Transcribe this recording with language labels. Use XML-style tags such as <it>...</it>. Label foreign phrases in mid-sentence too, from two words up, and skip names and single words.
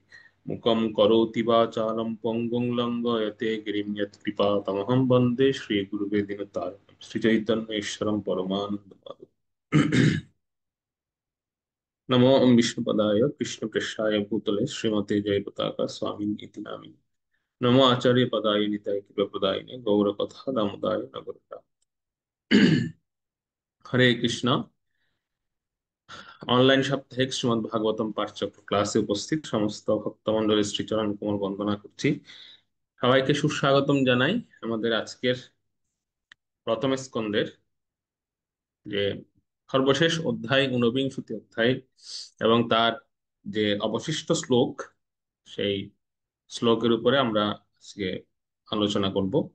<sa>मुखं करोति वाचालं पङ्गुं लङ्घयते गिरिं यत्कृपातमहं वन्दे श्रीगुरुवे दिनतारिणं श्रीचैतन्येश्वरं परमानन्दमाधवम्। नमो विष्णुपदाय कृष्णप्रेष्ठाय भूतले श्रीमते जयपताका स्वामिन् इति नामिने। नमो आचार्यपदाय निताय कृपाप्रदायिने गौरकथा दामोदाय नगरता। হরে কৃষ্ণ।</sa> <bn>অনলাইন সাপ্তাহিক শ্রীমদ্ ভাগবতম পাঠচক্র ক্লাসে উপস্থিত সমস্ত ভক্তমণ্ডলীর শ্রীচরণ কোমল বন্দনা করছি। সবাইকে সুস্বাগতম জানাই আমাদের আজকের প্রথম স্কন্ধের যে সর্বশেষ অধ্যায়, ঊনবিংশতি অধ্যায় এবং তার যে অবশিষ্ট শ্লোক, সেই শ্লোকের উপরে আমরা আজকে আলোচনা করব।</bn>